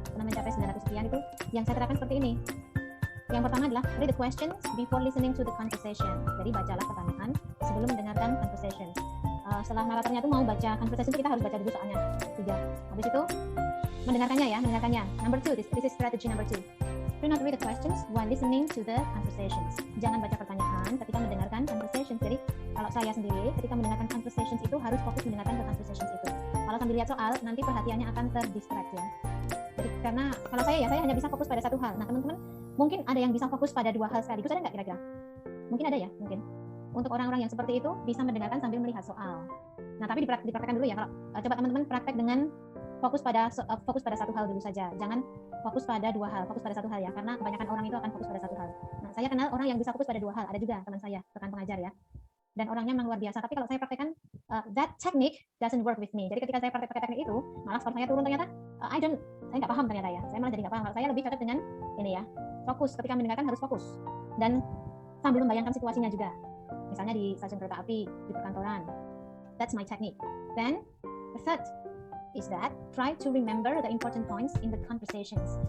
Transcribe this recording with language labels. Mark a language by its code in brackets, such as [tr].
[id] Pernah mencapai 900 sekian itu yang saya terapkan seperti ini. Yang pertama adalah [en] read the questions before listening to the conversation. [id] Jadi bacalah pertanyaan sebelum mendengarkan conversation. Setelah naratornya itu mau baca conversation, kita harus baca dulu soalnya 3. Habis itu mendengarkannya. [en] Number 2, this is strategy number 2. Do not read the questions while listening to the conversations. [id] Jangan baca pertanyaan ketika mendengarkan conversations. Jadi kalau saya sendiri ketika mendengarkan conversations itu harus fokus mendengarkan ke conversations itu. Kalau sambil lihat soal, nanti perhatiannya akan terdistract ya. Jadi karena kalau saya hanya bisa fokus pada satu hal. Nah teman-teman mungkin ada yang bisa fokus pada 2 hal sekaligus, ada nggak kira-kira? Mungkin ada ya, mungkin. Untuk orang-orang yang seperti itu bisa mendengarkan sambil melihat soal. Nah tapi dipraktekkan dulu ya. Kalau coba teman-teman praktek dengan fokus pada satu hal dulu saja. Jangan fokus pada dua hal, fokus pada satu hal ya. Karena kebanyakan orang itu akan fokus pada satu hal. Nah, saya kenal orang yang bisa fokus pada dua hal. Ada juga teman saya, rekan pengajar ya. Dan orangnya memang luar biasa. Tapi kalau saya praktekkan, [en] that technique doesn't work with me. [id] Jadi ketika saya praktek teknik itu, malah skor saya turun ternyata. Saya nggak paham ternyata ya. Saya malah jadi nggak paham. Kalau saya lebih cocok dengan ini ya, fokus. Ketika mendengarkan harus fokus dan sambil membayangkan situasinya juga. Misalnya di stasiun kereta api, di perkantoran. [en] That's my technique. Then the third is that try to remember the important points in the conversations.